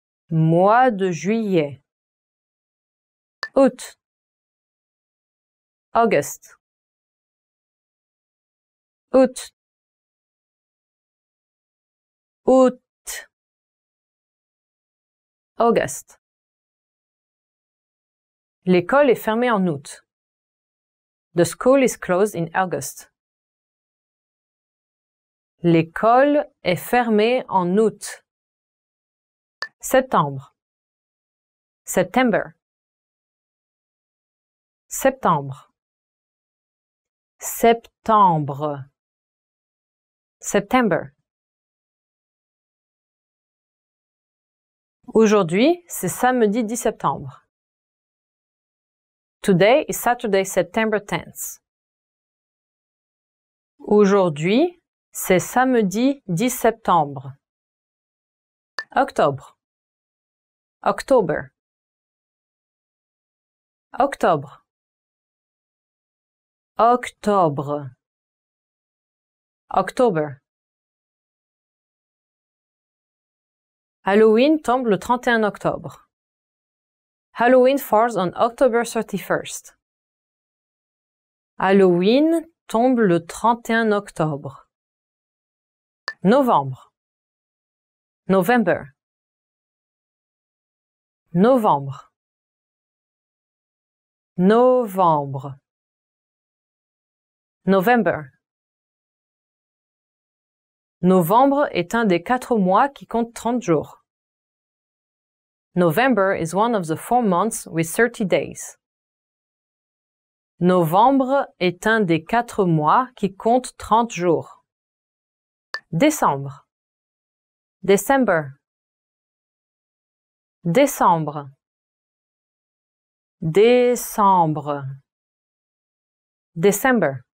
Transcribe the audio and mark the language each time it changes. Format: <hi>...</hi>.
<fr>Mois de juillet. Août. August. Août. Août.</fr> <en>August.</en> <fr>L'école est fermée en août.</fr> <en>The school is closed in August.</en> <fr>L'école est fermée en août. Septembre. September. Septembre. Septembre. September. Aujourd'hui, c'est samedi 10 septembre.</fr> <en>Today is Saturday, September 10th.</en> <fr>Aujourd'hui, c'est samedi 10 septembre. Octobre. October. Octobre. Octobre. October. Halloween tombe le 31 octobre.</fr> <en>Halloween falls on October 31st.</en> <fr>Halloween tombe le 31 octobre. Novembre. November. Novembre. Novembre.</fr> <en>November.</en> <fr>Novembre est un des 4 mois qui compte 30 jours.</fr> <en>November is one of the 4 months with 30 days.</en> <fr>Novembre est un des 4 mois qui compte 30 jours. Décembre. December. Décembre. Décembre. December.</fr>